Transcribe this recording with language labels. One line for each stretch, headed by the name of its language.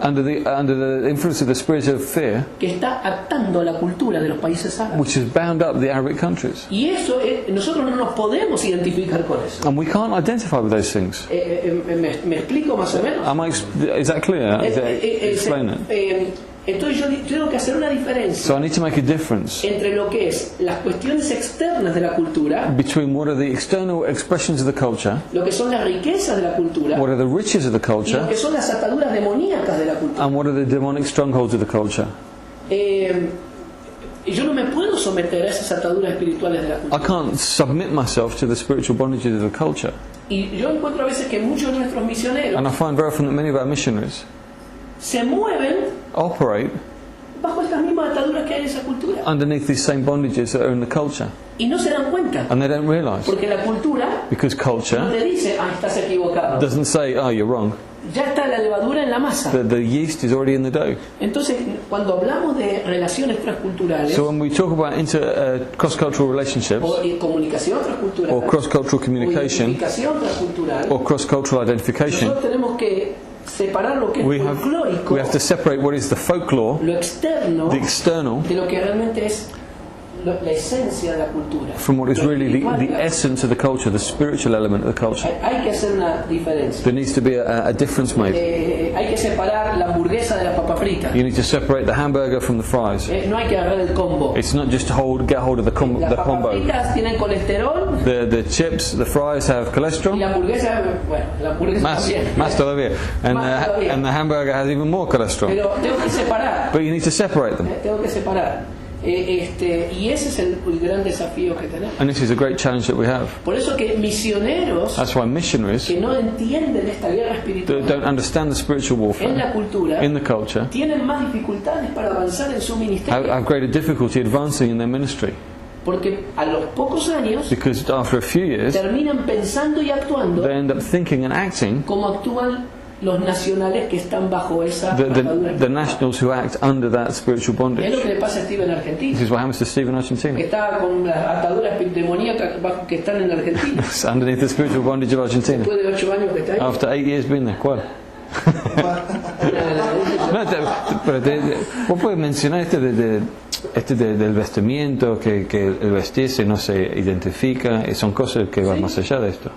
English: under the influence of the spirit of fear,
Spanish: que está atando a la cultura de los países árabes.
English: which has bound up the Arabic countries.
Spanish: Y eso nosotros no nos podemos identificar con eso.
English: And we can't identify with those things.
Spanish: ¿Me explico más o menos?
English: Is that clear? Explain it.
Spanish: Entonces yo tengo que hacer una diferencia
English: So I need to make a difference
Spanish: entre lo que es las cuestiones externas de la cultura,
English: between what are the external expressions of the culture,
Spanish: lo que son las riquezas de la cultura
English: what are the riches of the
Spanish: y lo
English: culture,
Spanish: que son las ataduras demoníacas de la cultura.
English: and what are the demonic strongholds of the culture.
Spanish: Y yo no me puedo someter a esas ataduras espirituales de la
English: I
Spanish: cultura.
English: can't submit myself to the spiritual bondages of the culture.
Spanish: Y yo encuentro a veces que muchos de nuestros misioneros
English: And I find very often that many of our missionaries
Spanish: se mueven
English: operate
Spanish: bajo estas mismas ataduras que hay en esa cultura
English: underneath these same bondages that are in the culture.
Spanish: y no se dan cuenta,
English: And they don't realise.
Spanish: porque la cultura
English: Because
Spanish: no
English: culture
Spanish: te dice, estás equivocado.
English: doesn't say, oh, you're wrong.
Spanish: Ya está la levadura en la masa.
English: The yeast is already in the dough.
Spanish: Entonces, cuando hablamos de relaciones transculturales
English: So when we talk about cross-cultural relationships,
Spanish: o comunicación transcultural
English: or cross-cultural
Spanish: o
English: communication,
Spanish: identificación transcultural,
English: or cross-cultural identification,
Spanish: nosotros tenemos que separar lo que es
English: we
Spanish: folclórico,
English: have to separate what is the folklore,
Spanish: lo externo,
English: the external,
Spanish: de lo que realmente es la esencia de la cultura.
English: from what is
Spanish: Lo
English: really
Spanish: espiritual de
English: the
Spanish: la-
English: essence of the culture, the spiritual element of the culture.
Spanish: Hay que hacer una diferencia.
English: There needs to be a difference made.
Spanish: Hay que separar la hamburguesa de la papa frita.
English: You need to separate the hamburger from the fries.
Spanish: No hay que agarrar el combo.
English: It's not just to get hold of the
Spanish: Las papas
English: combo.
Spanish: fritas tienen colesterol
English: The chips, the fries have
Spanish: y
English: cholesterol.
Spanish: la hamburguesa, bueno, la hamburguesa también. Más todavía. Más todavía.
English: And the hamburger has even more cholesterol.
Spanish: Pero tengo que separar.
English: But you need to separate them.
Spanish: Tengo que separar. Y ese es el gran desafío que tenemos.
English: And this is a great challenge that we have.
Spanish: Por eso que misioneros
English: That's why missionaries
Spanish: que no entienden esta guerra
English: that
Spanish: espiritual
English: don't understand the spiritual
Spanish: en
English: warfare
Spanish: la cultura
English: in the culture
Spanish: tienen más dificultades para avanzar en su ministerio.
English: have greater difficulty advancing in their ministry.
Spanish: Porque a los pocos años
English: Because after a few years,
Spanish: terminan pensando y actuando
English: they end up thinking and acting
Spanish: como actúan los nacionales que están bajo esa atadura.
English: the nationals who act under that spiritual
Spanish: Es lo
English: bondage.
Spanish: que le pasa a Steve en Argentina,
English: This is what happens to Steve in
Spanish: que
English: Argentina.
Spanish: está con las ataduras demoníacas bajo que están en Argentina.
English: It's underneath the spiritual bondage of Argentina.
Spanish: Después de 8 años que está ahí.
English: After 8 years being there,
Spanish: ¿cuál? No, pero vos puedes mencionar del vestimiento, que el vestirse no se identifica, y son cosas que van más allá de esto.